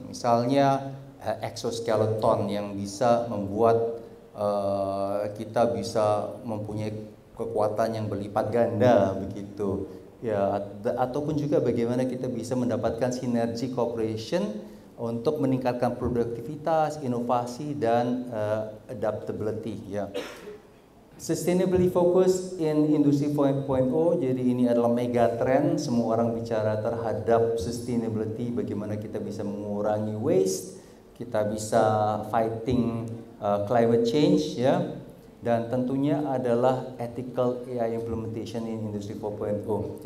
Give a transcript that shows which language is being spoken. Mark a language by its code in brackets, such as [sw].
[id] Misalnya exoskeleton yang bisa membuat kita bisa mempunyai kekuatan yang berlipat ganda begitu ya, ataupun juga bagaimana kita bisa mendapatkan sinergi cooperation untuk meningkatkan produktivitas, inovasi dan adaptability ya. [en] Sustainability focus in Industry 4.0. [id] Jadi ini adalah mega trend, semua orang bicara terhadap sustainability, bagaimana kita bisa mengurangi waste, kita bisa [en] fighting climate change [id] ya, dan tentunya adalah [en] ethical AI implementation in Industry 4.0.